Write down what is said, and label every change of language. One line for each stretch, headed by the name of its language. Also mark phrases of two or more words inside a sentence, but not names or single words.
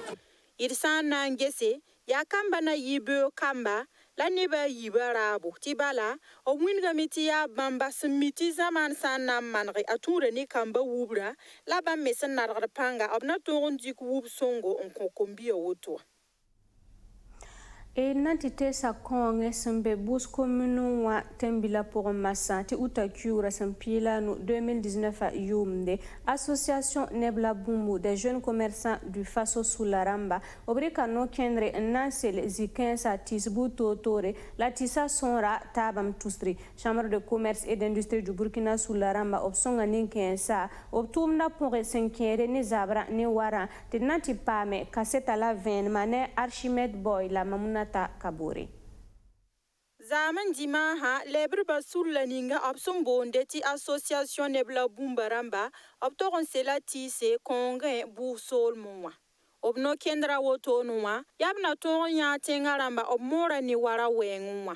Mossi: D sã n na n gese yaa kamba na yɩ beoog kamba la nebã a yiibã raabo tɩ bala b wingame tɩ yaa bãmba sẽn mi tɩ zãmaan sã n na n manege a tũuda ne kamba wubrã la bãmb me sẽn nadgd pãnga b na tõog n dɩk wub sõngo n kõ kombia woto wã. E na tɩ teesa kõongẽ sẽn be bus commune wã tẽmbila pʋgẽ masã tɩ uta kiuura sẽn piila no 2019 a yʋʋmde association nebla bũmbu
French: des jeunes commerçants du faso
Mossi: sula rãmba b rɩka no-kẽndre n na n sel zĩ-kãensã tɩs buud toor-toore la tɩsã sõora taabame tusre
French: chambre de commerce et d'industrie du burkina
Mossi: sula rãmba b sõnga nin-kãensã b tʋʋmda pʋgẽ sẽn kẽede ne zabrã ne warã tɩ d na tɩ paame kasɛta la vẽenemã ne archimède boy la mamuna kabore. Zaman dimaha lebr basul la ninga b sẽn boonde tɩ association nebla bũmba rãmba b tog n sela tɩɩse kõongẽ buug soolmẽ wã b no-kẽndrã wotone wã yaa b na tõog n yãag tẽngã rãmba b moora ne wara wɛɛngẽ wã.